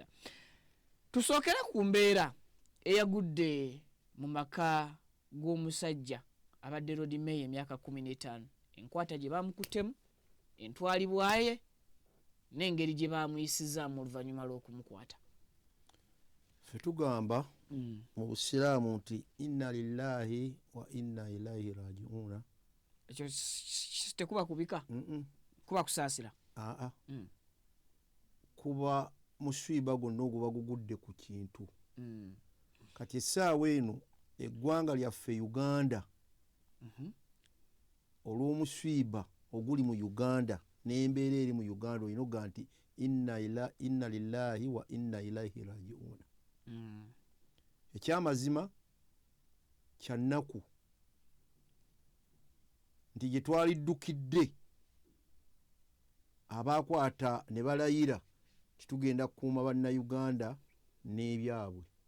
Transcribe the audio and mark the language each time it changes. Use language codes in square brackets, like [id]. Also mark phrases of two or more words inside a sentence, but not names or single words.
[lg] Tusookera ku mbeera eyagudde mu maka g'omusajja abadde [en] road mayor [lg] emyaka 15 enkwata gye bamukuttemu entwalibwaye n'engeri gye bamuyisizaamu oluvannyuma lw'okumukwata. [ar] Ffe tugamba mu busiraamu nti إنا لله وإنا إليه راجعون. [lg] Ekyo tekuba kubika kuba kusaasira kuba muswiba gwonna oguba gugudde ku kintu. Kati essaawa eno eggwanga lyaffe Uganda olw'omuswiba oguli mu Uganda n'embeera eri mu Uganda olina okuga nti [ar] إنا لله وإنا إليه راجعون. [lg] Ekyamazima kya nnaku nti gye twaliddukidde abaakwata ne balayira titugenda kukuuma bannayuganda n'ebyabwe